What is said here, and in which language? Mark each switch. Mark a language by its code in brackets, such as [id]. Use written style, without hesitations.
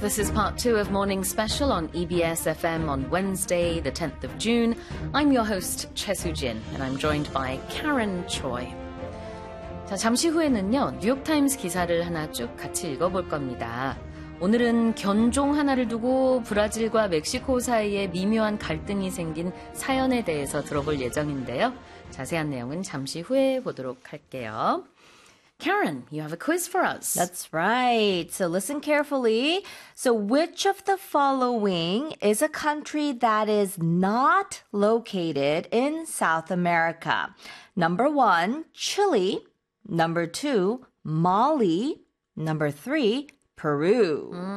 [en] This is part two of Morning Special on EBS FM on Wednesday, the 10th of June. I'm your host, Choi Soo-jin, and I'm joined by Karen Choi. [ko] 자, 잠시 후에는요, 뉴욕타임스 기사를 하나 쭉 같이 읽어볼 겁니다. 오늘은 견종 하나를 두고 브라질과 멕시코 사이에 미묘한 갈등이 생긴 사연에 대해서 들어볼 예정인데요. 자세한 내용은 잠시 후에 보도록 할게요. [en] Karen, you have a quiz for us. That's right. So listen carefully. So which of the following is a country that is not located in South America? Number one, Chile. Number two, Mali. Number three, Peru.